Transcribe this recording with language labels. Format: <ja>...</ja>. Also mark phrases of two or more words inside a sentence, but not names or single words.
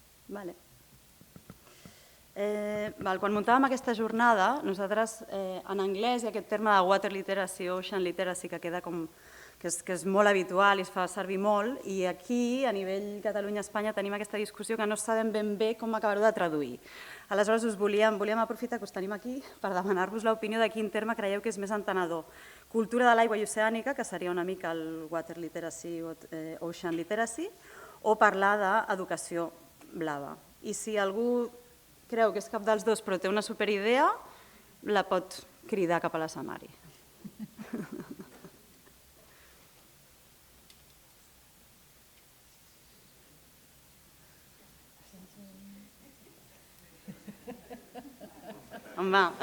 <ca>Vale. Quan muntàvem aquesta jornada, nosaltres en anglès hi ha aquest terme de</ca> <en>water literacy, ocean literacy,</en> <ca>que queda com que és molt habitual i es fa servir molt, i aquí, a nivell Catalunya-Espanya, tenim aquesta discussió que no sabem ben bé com acabar-ho de traduir. Aleshores, volíem aprofitar que us tenim aquí per demanar-vos l'opinió de quin terme creieu que és més entenedor. Cultura de l'aigua i oceànica, que seria una mica el</ca> <en>water literacy</en> <ca>o</ca> <en>ocean literacy,</en> <ca>o parlar d'educació blava. I si algú creu que és cap dels dos però té una superidea, la pot cridar cap a l'escenari. Home.</ca>